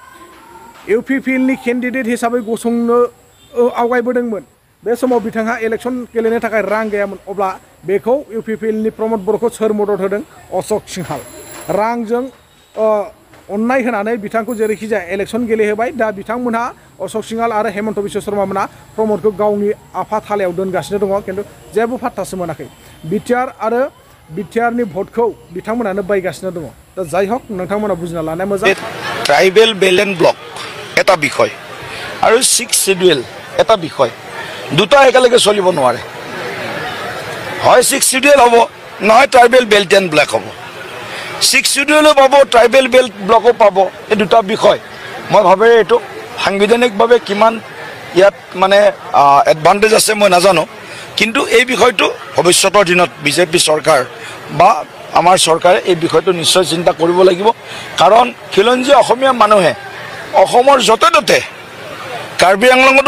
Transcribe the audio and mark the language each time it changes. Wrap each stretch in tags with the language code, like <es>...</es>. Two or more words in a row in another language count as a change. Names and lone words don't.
<brx>UPPL नि केन्डिडेट हिसाबै गसंनो आवगायबोदोंमोन बे समाव बिथाङा इलेक्सन गेलेनो थाखाय रां गैयामोन अब्ला बेखौ UPPL नि प्रमद बर'खौ सोर मदद होदों अशोक सिंहाल रांजों अननाय होनानै बिथांखौ जेरैखि जाया इलेक्सन गेलेहोबाय दा बिथांमोनहा अशोक सिंहाल आरो हेमन्त बिश्व शर्मा मोनहा प्रमदखौ गावनि आफाथालायाव दोनगासिनो दङ खिन्थु जेबो फात्तासो मोनाखै BTR आरो BTR नि भटखौ बिथांमोनानो बायगासिनो दङ दा जाय हक नोंथांमोना बुजिना लानाया मोजां</brx> <en>tribal balance block</en> <as>এটা বিষয় আৰু 6 শিডিউল এটা বিষয় দুটা একেলগে চলিব নোৱাৰে হয় 6 শিডিউল হ'ব নহয়</as> <en>tribal belt and block</en> <as>হ'ব 6 শিডিউলো পাব</as> <en>tribal belt</en> <as>ব্লকো পাব এই দুটা বিষয় মই ভাবে এইটো সাংবিধানিকভাৱে কিমান ইয়াত মানে এডভান্টেজ আছে মই নাজানো কিন্তু এই বিষয়টো ভৱিষ্যতৰ দিনত বিজেপি চৰকাৰ বা আমাৰ চৰকাৰে এই বিষয়টো নিশ্চয় চিন্তা কৰিব লাগিব কাৰণ খিলঞ্জীয়া অসমীয়া মানুহে অসমৰ যতে ততে কাৰ্বি আংলঙতো</as>